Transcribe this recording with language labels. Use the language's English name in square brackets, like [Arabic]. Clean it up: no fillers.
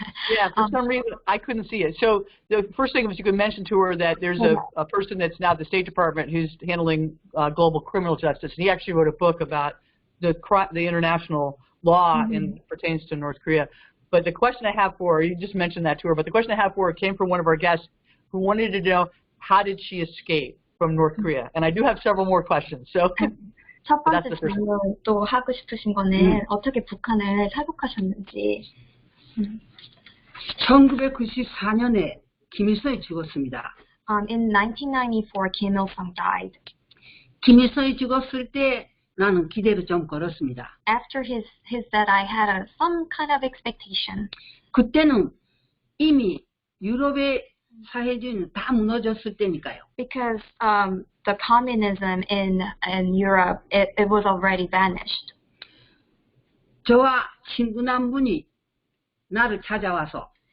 [English] Yeah, for some reason I couldn't see it. So the first thing was you could mention to her that there's a person that's now at the State Department who's handling global criminal justice. And he actually wrote a book about the international law and pertains to North Korea. But the question I have for her, you just mentioned that to her, but the question I have for her came from one of our guests who wanted to know how did she escape from North Korea? And I do have several more questions. So [Korean] 첫 번째 질문 또 하고 싶으신 거는 어떻게 북한을 탈북하셨는지. 1994년에 김일성이 죽었습니다. [English] In 1994, Kim Il-sung died. [Korean] 김일성이 죽었을 때 나는 기대를 좀 걸었습니다. [English] After his death, I had some kind of expectation. [Korean] 그때는 이미 유럽의 사회주의는 다 무너졌을 때니까요. [English] Because the communism in Europe, it was already vanished. [Korean] 저와 친구 한 분이 나를 찾아와서